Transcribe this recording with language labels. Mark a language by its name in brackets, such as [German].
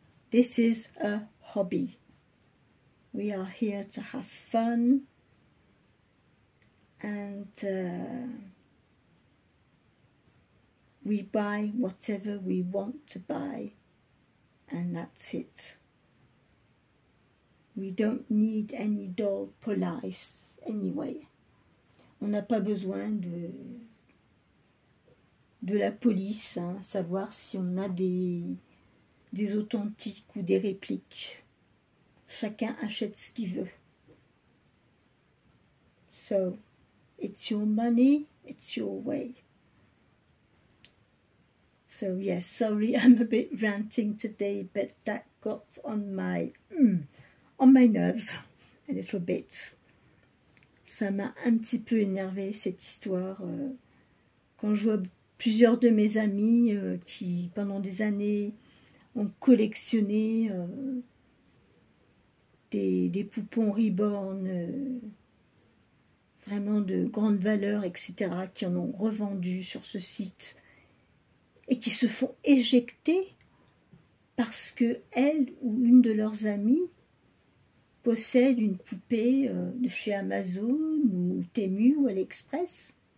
[English] This is a hobby. We are here to have fun, and we buy whatever we want to buy, and that's it. We don't need any doll police anyway. [French] On n'a pas besoin de la police, hein, savoir si on a des authentiques ou des répliques. Chacun achète ce qu'il veut. [English] So, it's your money, it's your way. So yes, sorry, I'm a bit ranting today, but that got on my nerves a little bit. [French] Ça m'a un petit peu énervé cette histoire. Quand je vois plusieurs de mes amis qui, pendant des années, ont collectionné des poupons Reborn vraiment de grande valeur, etc., qui en ont revendu sur ce site et qui se font éjecter parce que elle ou une de leurs amies possède une poupée de chez Amazon ou Temu ou AliExpress.